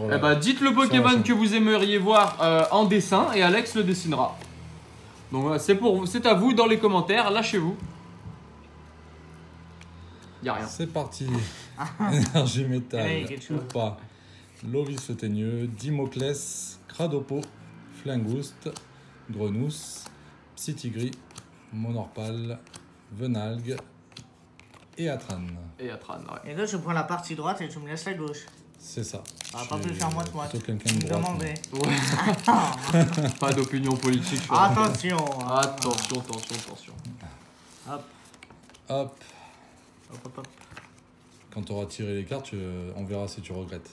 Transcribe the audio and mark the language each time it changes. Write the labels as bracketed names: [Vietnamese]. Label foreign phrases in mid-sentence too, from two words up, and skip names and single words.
[French] Eh bah, dites le sur la Pokémon chaîne. que vous aimeriez voir en dessin et Alex le dessinera. Donc voilà, c'est à vous dans les commentaires, lâchez-vous. Y'a rien. C'est parti. Énergie métal. Allez, quelque chose. Ou pas. Lovis le Teigneux, Dimoclès, Cradopo, Flingouste, Grenousse, Psytigris, Monorpal, Venalgue et Atran. Et Atran, ouais. Et là, je prends la partie droite et tu me laisses la gauche. C'est ça. On va pas plus faire moite-moite. Plutôt quelqu'un Tu de me droite. demandais. Ouais. Pas d'opinion politique. je crois. Attention. Attention, attention. Hop, Hop. hop, hop, hop. Quand tu auras tiré les cartes, on verra si tu regrettes.